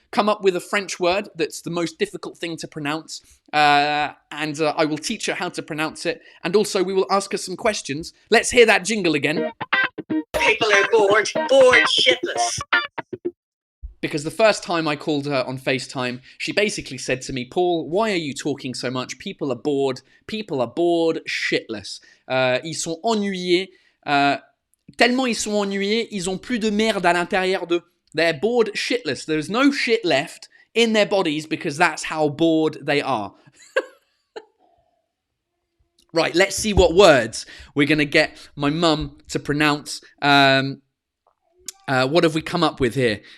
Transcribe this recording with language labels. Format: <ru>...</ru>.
<en>Come up with a French word that's the most difficult thing to pronounce, and I will teach her how to pronounce it, and also we will ask her some questions. Let's hear that jingle again. People are bored shitless. Because the first time I called her on FaceTime, she basically said to me, Paul, why are you talking so much? People are bored shitless.</en> <fr>Ils sont ennuyés. Tellement ils sont ennuyés, ils ont plus de merde à l'intérieur d'eux.</fr> <en>They're bored shitless. There's no shit left in their bodies because that's how bored they are. Right, let's see what words we're going to get my mum to pronounce. What have we come up with here?</en>